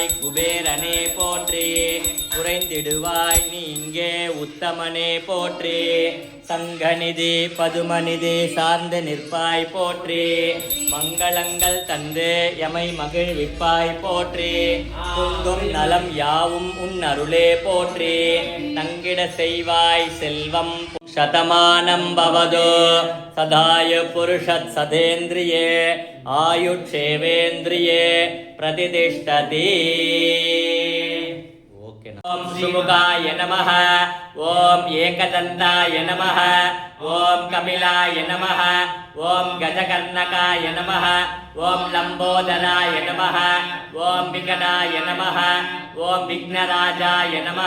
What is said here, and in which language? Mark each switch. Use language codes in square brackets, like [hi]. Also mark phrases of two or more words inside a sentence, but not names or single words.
[ta] குபேரனே போற்றி குறைந்திடுவாய் நீங்கே உத்தமனே போற்றி சங்கநிதி பதுமநிதி சார்ந்து நிற்பாய் போற்றி மங்களங்கள் தந்து எமை மகிழ்விப்பாய் போற்றி துங்கும் நலம் யாவும் உன் அருளே போற்றி தங்கிட செய்வாய் செல்வம் [sa] शतमानं भवतु सदाय पुरुषत् सदेन्द्रिये आयुक्षेवेन्द्रिये प्रतिष्ठति ओम श्रीमुखाय नमः ओम एकदन्ताय नमः ओम कपिलाय नमः ओम गजकर्णकाय नमः ओम लंबोदराय नमः ओम विकटाय नमः ओम विघ्नराजाय नमः